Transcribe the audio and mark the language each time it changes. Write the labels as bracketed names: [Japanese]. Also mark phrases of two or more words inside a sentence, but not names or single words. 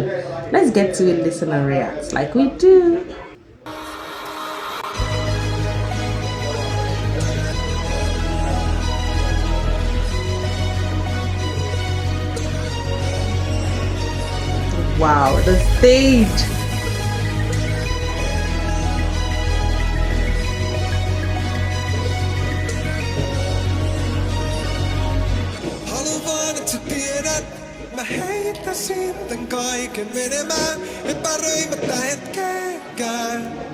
[English] Let's get to it, listen and react like we do. Wow, the stage. [Finnish] Haluan, et sä tiedät, mä heittäisin tän kaiken menemään, epäröimättä hetkeäkään.